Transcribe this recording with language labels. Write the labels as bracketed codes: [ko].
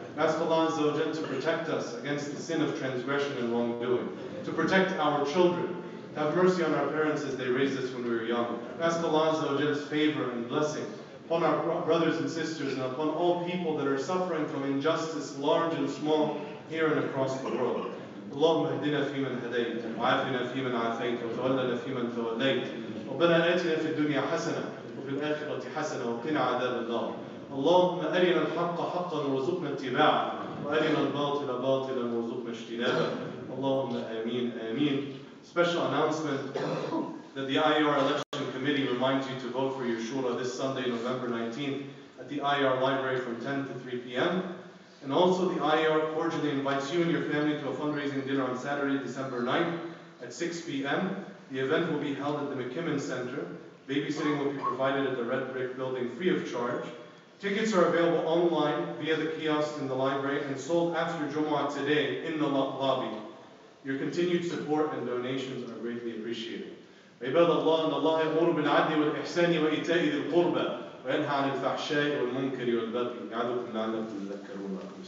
[en] We ask Allah Azza wa Jal to protect us against the sin of transgression and wrongdoing, to protect our children, to have mercy on our parents as they raised us when we were young. We ask Allah Azza wa Jal's favor and blessing upon our brothers and sisters and upon all people that are suffering from injustice, large and small, here and across the world. [ar] اللهم اهدنا فيمن هديت وعافنا فيمن عافيت وتولنا فيمن توليت ربنا آتنا في الدنيا حسنة وفي الآخرة حسنة وقنا عذاب النار اللهم أرنا الحق حقا وارزقنا اتباعه وأرنا الباطل باطلا وارزقنا اجتنابه اللهم آمين آمين. [en] Special announcement that the IR Election Committee reminds you to vote for your shura this Sunday, November 19th at the IR Library from 10 to 3 p.m. And also the IR cordially invites you and your family to a fundraising dinner on Saturday, December 9th at 6 p.m. The event will be held at the McKimmon Center. Babysitting will be provided at the Red Brick Building free of charge. Tickets are available online via the kiosks in the library and sold after Jumu'ah today in the lobby. Your continued support and donations are greatly appreciated. [ar] عباد الله إن الله يأمر بالعدل والإحسان وإيتاء ذي القربى وينهى عن الفحشاء والمنكر والبغي يعظكم لعلكم تذكرون.